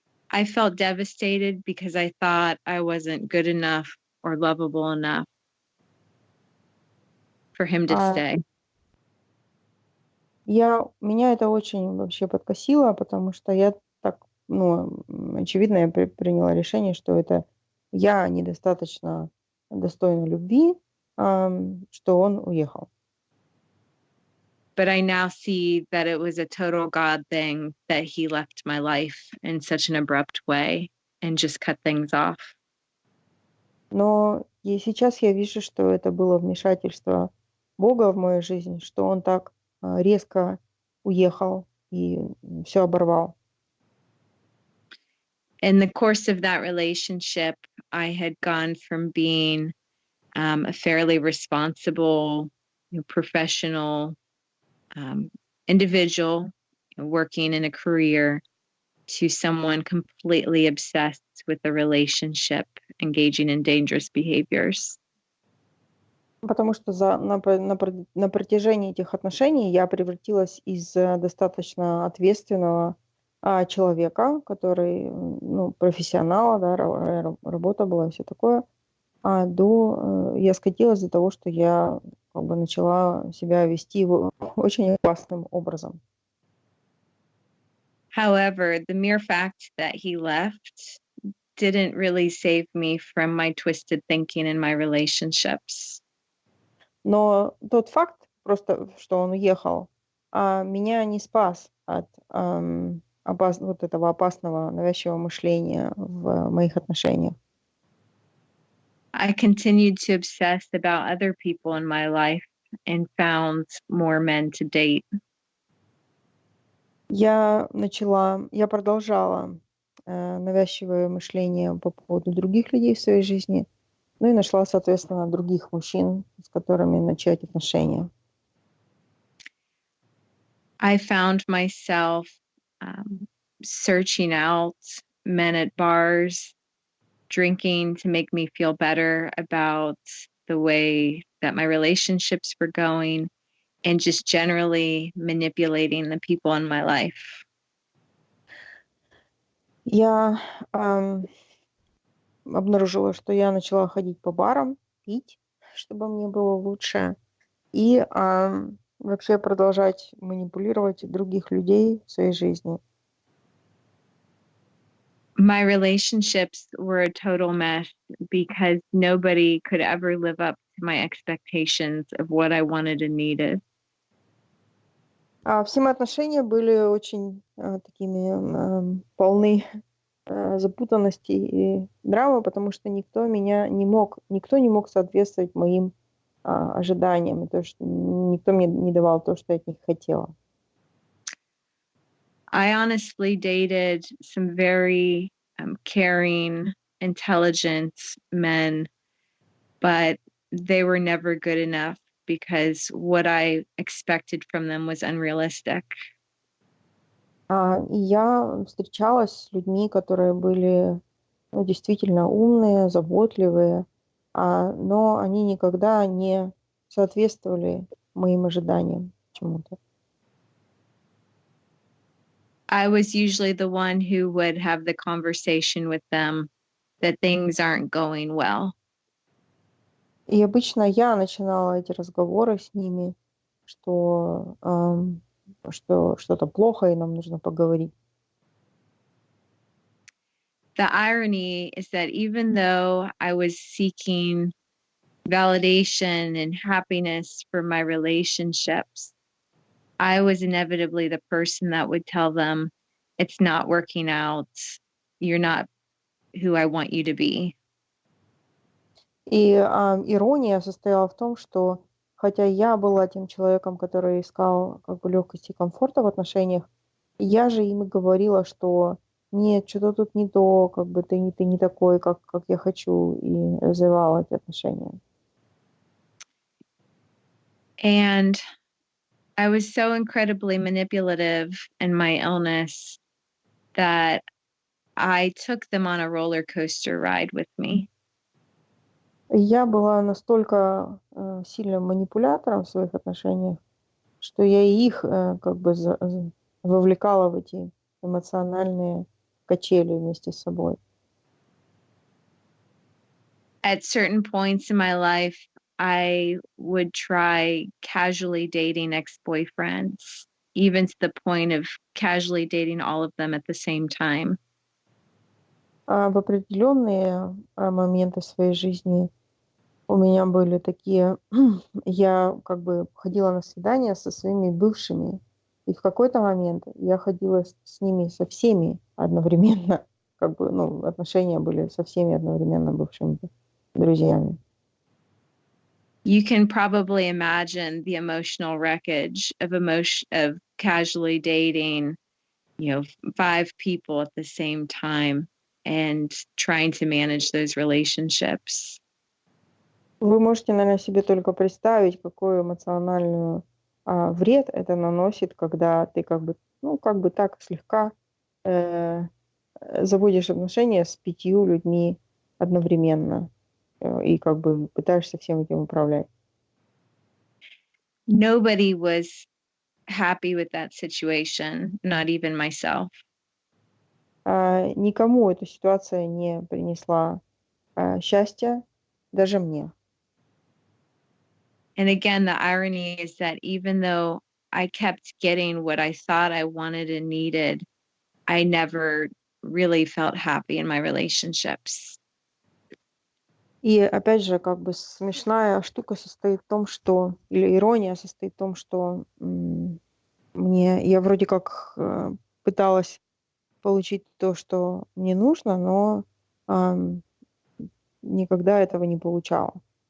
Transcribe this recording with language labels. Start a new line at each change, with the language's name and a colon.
English: I felt devastated because I thought I wasn't good enough or lovable enough for him to stay.
Russian: Меня это очень вообще подкосило, потому что я так, очевидно, я приняла решение, что это я недостаточно достойна любви, что он уехал.
English: But I now see that it was a total God thing that he left my life in such an abrupt way and just cut things off.
Russian: Но и сейчас я вижу, что это было вмешательство Бога в мою жизнь, что он так резко уехал и все оборвал.
English: In the course of that relationship, I had gone from being a fairly responsible, professional individual working in a career to someone completely obsessed with the relationship, engaging in dangerous behaviors.
Russian: Потому что на протяжении этих отношений я превратилась из достаточно ответственного человека, который, профессионала, да, работа была и все такое, я скатилась до того, что я как бы начала себя вести очень опасным образом.
English: However, the mere fact that he left didn't really save me from my twisted thinking in my relationships.
Russian: Но тот факт, просто что он уехал, меня не спас от вот этого опасного, навязчивого мышления в моих отношениях.
English: I continued to obsess about other people in my life and found more men to date.
Russian: Я продолжала навязчивое мышление по поводу других людей в своей жизни, и нашла, соответственно, других мужчин, с которыми начать отношения.
English: I found myself searching out men at bars, drinking to make me feel better about the way that my relationships were going, and just generally manipulating the people in my life.
Russian: Я обнаружила, что я начала ходить по барам, пить, чтобы мне было лучше, и вообще продолжать манипулировать других людей в своей жизни.
English: My relationships were a total mess because nobody could ever live up to my expectations of what I wanted and needed.
Russian: Все мои отношения были очень такими полны запутанности и драмы, потому что никто не мог соответствовать моим ожиданиям, и то, что никто мне не давал то, что я от них хотела.
English: I honestly dated some very caring, intelligent men, but they were never good enough because what I expected from them was unrealistic.
Russian: И я встречалась с людьми, которые были действительно умные, заботливые, но они никогда не соответствовали моим ожиданиям чему-то.
English: I was usually the one who would have the conversation with them that things aren't going well.
Russian: И обычно я начинала эти разговоры с ними, что что-то плохо и нам нужно поговорить.
English: The irony is that even though I was seeking validation and happiness for my relationships, I was inevitably the person that would tell them, it's not working out. You're not who I want you to be.
Russian: И ирония состояла в том, что хотя я была тем человеком, который искал как бы легкости и комфорта в отношениях, я же им и говорила, что нет, что-то тут не то, как бы ты не такой, как я хочу, и развивала эти отношения.
English: And I was so incredibly manipulative in my illness that I took them on a roller coaster ride with me.
Russian: Я была настолько сильным манипулятором в своих отношениях, что я и их как бы вовлекала в эти эмоциональные качели вместе с собой.
English: At certain points in my life, I would try casually dating ex-boyfriends, even to the point of casually dating all of them at the same time.
Russian: В определенные моменты своей жизни у меня были такие, я как бы ходила на свидания со своими бывшими, и в какой-то момент я ходила с ними со всеми одновременно, как бы, ну, отношения были со всеми одновременно бывшими друзьями.
English: You can probably imagine the emotional wreckage of casually dating, 5 people at the same time and trying to manage those relationships.
Russian: Вы можете, наверное, себе только представить, какой эмоциональный вред это наносит, когда ты как бы, ну, как бы так слегка заводишь отношения с 5 людьми одновременно и как бы пытаешься всем этим управлять.
English: Nobody was happy with that situation, not even myself.
Russian: Никому эта ситуация не принесла счастья, даже мне.
English: And again, the irony is that even though I kept getting what I thought I wanted and needed, I never really felt happy in my relationships.
Russian: И опять же, как бы смешная штука состоит в том, что, или ирония состоит в том, что я вроде как пыталась получить то, что мне нужно, но никогда этого не получала.